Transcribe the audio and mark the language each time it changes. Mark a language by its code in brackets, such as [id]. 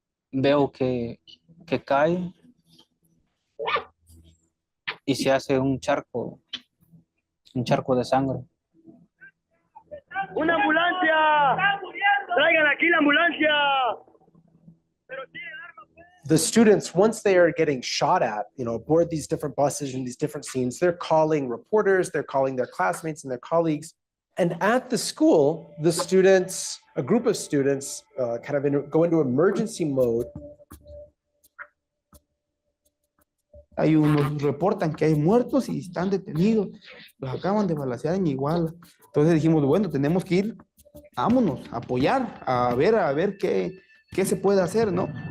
[es] Veo que cae y se hace un charco de sangre. ¡Una ambulancia! ¡Traigan aquí la ambulancia! [en] The students, once they are getting shot at, aboard these different buses and these different scenes, they're calling reporters, they're calling their classmates and their colleagues. And at the school, the students, a group of students go into emergency mode [es] Hay unos reportan que hay muertos y están detenidos. Los acaban de balacear en Iguala. Entonces dijimos, bueno, tenemos que ir, vámonos, a apoyar, a ver qué se puede hacer, ¿no?